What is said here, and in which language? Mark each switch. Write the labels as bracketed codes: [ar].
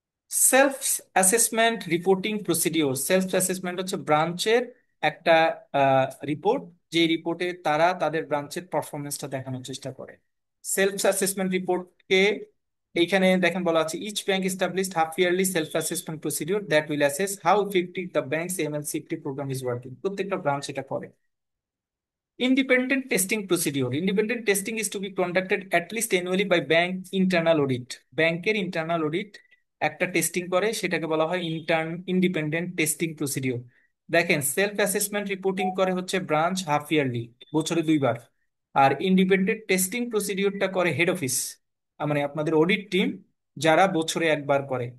[bn] Self assessment reporting procedure. Self assessment হচ্ছে ব্রাঞ্চের একটা রিপোর্ট, যে রিপোর্টে তারা তাদের ব্রাঞ্চের পারফরমেন্সটা দেখানোর চেষ্টা করে। সেলফ অ্যাসেসমেন্ট রিপোর্টকে এইখানে দেখেন বলা আছে [en] Each bank established half yearly self assessment procedure that will assess how effective the banks MLCFT program is working. [bn] প্রত্যেকটা ব্রাঞ্চ এটা করে। [en] Independent testing procedure. Independent testing is to be conducted at least annually by bank internal audit. [bn] ব্যাংকের internal audit একটা testing করে, সেটাকে বলা হয় independent testing procedure. দেখেন সেলফ অ্যাসেসমেন্ট রিপোর্টিং করে হচ্ছে ব্রাঞ্চ হাফ ইয়ারলি, বছরে 2 বার। আর ইন্ডিপেন্ডেন্ট টেস্টিং প্রসিডিওরটা করে হেড অফিস, মানে আপনাদের অডিট টিম, যারা বছরে 1 বার করে।